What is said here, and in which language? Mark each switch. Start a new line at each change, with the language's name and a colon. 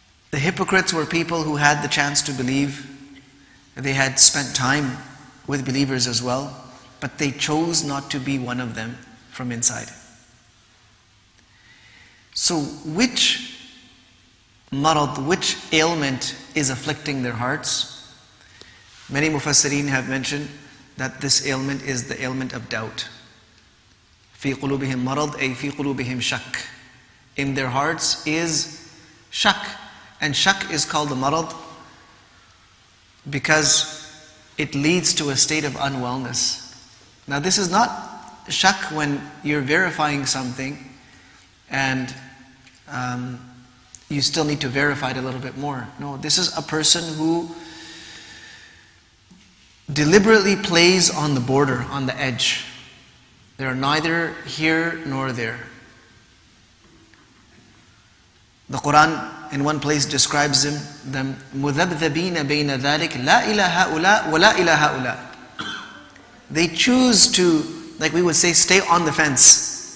English: The hypocrites were people who had the chance to believe. They had spent time with believers as well, but they chose not to be one of them from inside. So which marad, which ailment is afflicting their hearts? Many mufassirin have mentioned that this ailment is the ailment of doubt.
Arabic: في قلوبهم مرض أي في قلوبهم شك.
English: In their hearts is shak. And shak is called the marad because it leads to a state of unwellness. Now this is not shak when you're verifying something and you still need to verify it a little bit more. No, this is a person who deliberately plays on the border, on the edge. They are neither here nor there. The Quran in one place describes them
Arabic: مُذَبْذَبِينَ بَيْنَ ذَلِكَ لَا إِلَى هَؤُلَاء
English: وَلَا إِلَى هَؤُلَاء. They choose to, like we would say, stay on the fence.